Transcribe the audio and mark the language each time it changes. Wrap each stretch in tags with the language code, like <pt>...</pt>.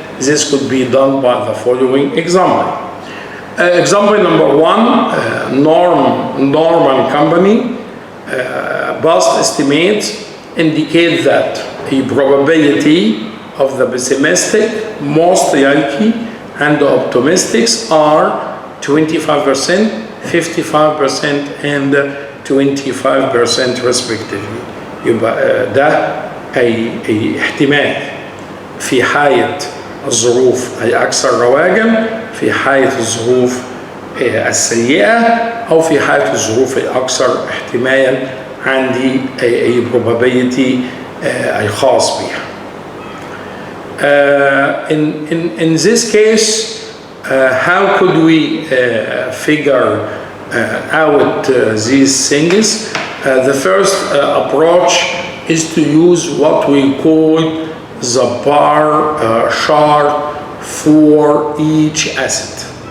<en>This could be done by the following example. Example number one, Norman Company past estimates indicate that the probability of the pessimistic, most likely, and the optimistics are 25%, 55%, and 25% respectively.</en> <ar>يبقى ده أي احتمال في حالة الظروف أي أكثر رواجا في حالة الظروف السيئة أو في حالة الظروف الأكثر احتمالا عندي أي probability أي خاص بها.</ar> <en>In this case, how could we figure out these things? The first approach is to use what we call the bar chart for each asset.</en>